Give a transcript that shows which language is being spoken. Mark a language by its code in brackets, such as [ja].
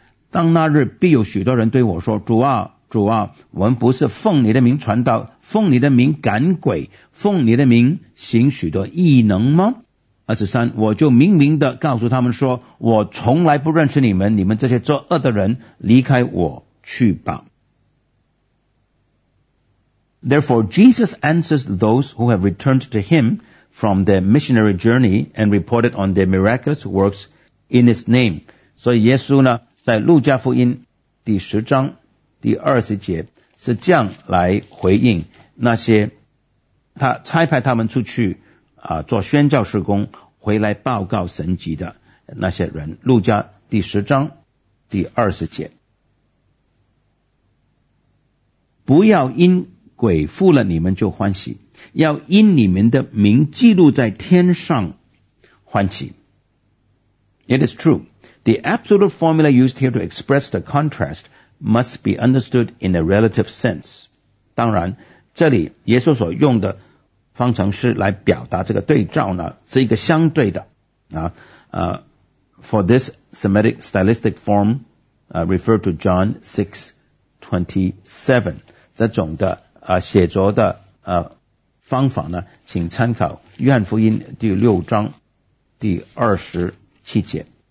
[zh] 当那日必有许多人对我说，主啊主啊，我们不是奉你的名传道，奉你的名赶鬼，奉你的名行许多异能吗？ 23，我就明明的告诉他们说，我从来不认识你们，你们这些作恶的人，离开我去吧。 [en] Therefore Jesus answers those who have returned to him from their missionary journey and reported on their miraculous works in his name。 [zh] 所以耶稣呢，在路加福音第十章第二十节是这样来回应那些他差派他们出去啊做宣教事工回来报告神迹的那些人。路加第十章第二十节，不要因鬼附了你们就欢喜，要因你们的名记录在天上欢喜。 [en] It is true。 The absolute formula used here to express the contrast must be understood in a relative sense. [zh] 当然，这里耶稣所用的方程式来表达这个对照呢，是一个相对的。 [en] For this Semitic stylistic form, refer to John 6:27. [zh] 这种的写作的方法呢，请参考约翰福音第六章第二十七节。